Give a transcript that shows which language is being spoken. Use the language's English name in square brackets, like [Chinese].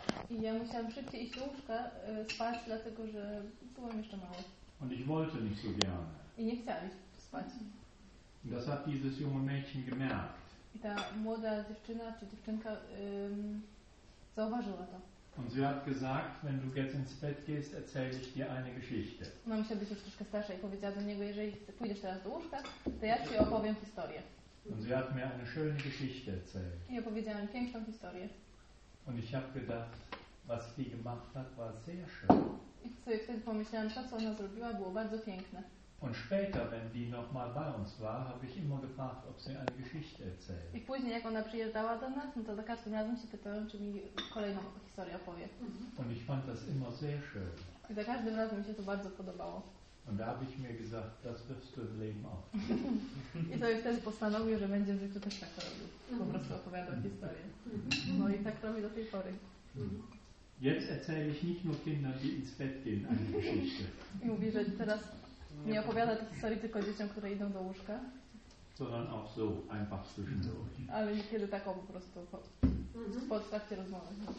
[Polish] I ja musiałam szybciej iść do łóżka spać, dlatego że byłam jeszcze mała. [German] Und ich wollte nicht so gerne. [Polish] I nie chciałam iść spać. [German] Das hat dieses junge Mädchen gemerkt. [Polish] I ta młoda dziewczyna czy dziewczynka zauważyła to. [German] Und sie hat gesagt, wenn du jetzt ins Bett gehst, erzähle ich dir eine Geschichte. [Polish] Ona musiała być już troszkę starsza i powiedziała do niego, jeżeli pójdziesz teraz do łóżka, to ja ci opowiem historię. [German] Und sie hat mir eine schöne Geschichte erzählt. [Polish] I opowiedziała mi piękną historię. [German] Und ich habe gedacht, was sie gemacht hat, war sehr schön. [Polish] I sobie wtedy pomyślałam, to co ona zrobiła, było bardzo piękne. [German] Und später, wenn die nochmal bei uns war, habe ich immer gefragt, ob sie eine Geschichte erzählt. [Polish] I później, jak ona przyjeżdżała do nas, no to za każdym razem się pytałem, czy mi kolejną historię opowie. [German] Und ich fand das immer sehr schön. [Polish] I za każdym razem mi się to bardzo podobało. [German] Und da habe ich mir gesagt, das wirst du im Leben auch. [Polish] I sobie wtedy postanowił, że będzie w życiu też tak robił. Po prostu opowiadał historię. No i tak robi do tej pory. [German] Jetzt erzähle ich nicht nur Kindern, die ins Bett gehen, eine Geschichte. [Polish] I mówi, że teraz nie opowiada tej historii tylko dzieciom, które idą do łóżka. [German] Sondern auch so, einfach zwischendurch. [Polish] Ale niekiedy taką po prostu po trakcie rozmowy.